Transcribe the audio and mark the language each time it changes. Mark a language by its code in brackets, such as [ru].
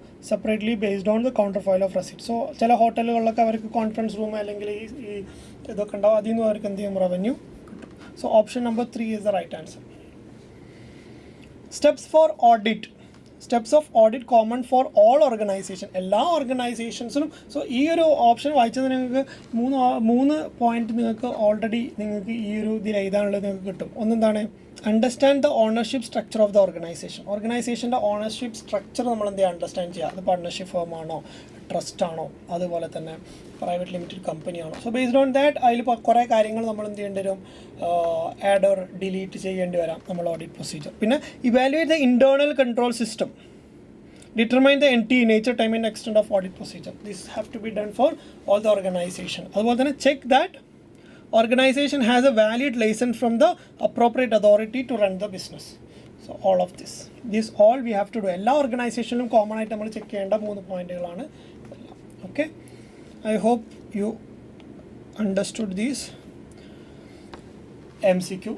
[en] separately based on the counterfoil of receipt. [ml] So ചില ഹോട്ടലുകളിലൊക്കെ അവർക്ക് conference room അല്ലെങ്കിൽ ഈ ഇതൊക്കെ ഉണ്ടാവും, അതിൽ നിന്ന് അവർക്ക് എന്ത് ചെയ്യും, റവന്യൂ കിട്ടും. [en] So option number 3 is the right answer. Steps for audit. Steps of audit common for all organization, [ml] എല്ലാ ഓർഗനൈസേഷൻസിനും. സോ ഈ ഒരു ഓപ്ഷൻ വായിച്ചത് നിങ്ങൾക്ക് മൂന്ന് പോയിന്റ് നിങ്ങൾക്ക് ഓൾറെഡി നിങ്ങൾക്ക് ഈ ഒരു ഇതിൽ എഴുതാനുള്ളത് നിങ്ങൾക്ക് കിട്ടും. ഒന്നെന്താണ്, [en] understand the ownership structure of the [ml] ഓർഗനൈസേഷൻ്റെ ownership structure നമ്മൾ എന്ത് ചെയ്യുക, അണ്ടർസ്റ്റാൻഡ് ചെയ്യുക. അത് പാർട്ട്ണർഷിപ്പ് ഫേം ആണോ, ട്രസ്റ്റ് ആണോ, അതുപോലെ തന്നെ private limited കമ്പനിയാണോ. [en] so based on that [ml] അതിൽ കുറേ കാര്യങ്ങൾ നമ്മൾ എന്ത് ചെയ്യേണ്ടി വരും, [en] add or delete [ml] ചെയ്യേണ്ടി വരാം നമ്മൾ ഓഡിറ്റ് പ്രൊസീജിയർ. പിന്നെ [en] Evaluate the internal control system, determine the entity nature, time and extent of audit procedure. This have to be done for all the organization. [ml] അതുപോലെ തന്നെ [en] Check that organization has a valid license from the appropriate authority to run the business. So all of this all we have to do. [ml] എല്ലാ ഓർഗനൈസേഷനിലും common ആയിട്ട് നമ്മൾ check ചെയ്യേണ്ട 3 പോയിന്റുകളാണ്. Okay, [en] I hope you understood these MCQ.